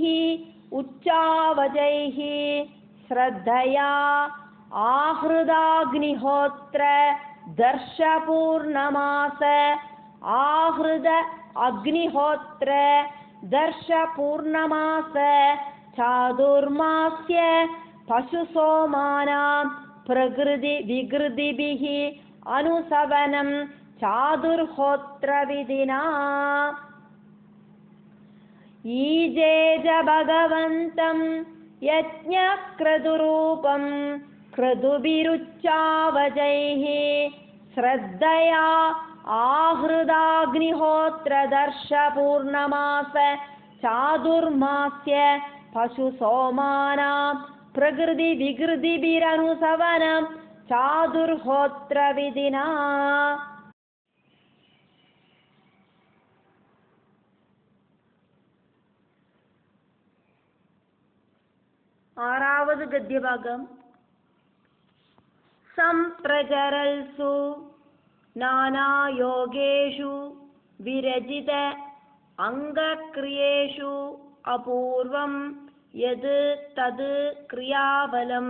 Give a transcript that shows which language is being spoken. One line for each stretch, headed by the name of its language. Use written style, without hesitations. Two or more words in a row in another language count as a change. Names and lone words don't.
Sanskrit: ഉച്ചാവചൈഃ ശ്രദ്ധയാ ആഹൃതാഗ്നിഹോത്ര ദർശപൂർണമാസ ആഹൃത അഗ്നിഹോത്ര ദർശപൂർണമാസ ചാതുർമാസ്യ പശുസോമാനാം പ്രകൃതി വികൃതിഭിഃ അനുസവനം ചാതുർഹോത്രവിധിനാ. ईजेज भगवन्तं यज्ञक्रतुरूपं क्रतुभिरुच्चावचैः श्रद्धया आहृदाग्निहोत्रदर्शपूर्णमास चातुर्मास्य पशुसोमानां प्रकृतिविकृतिभिरनुसवनं चातुर्होत्रविधिना.
Malayalam: ആറാവത് ഗദ്യഭാഗം.
Sanskrit: സംപ്രചരൽസു നാനായോഗേഷു വിരചിത അംഗക്രിയേഷു അപൂർവം യത് തത് ക്രിയാബലം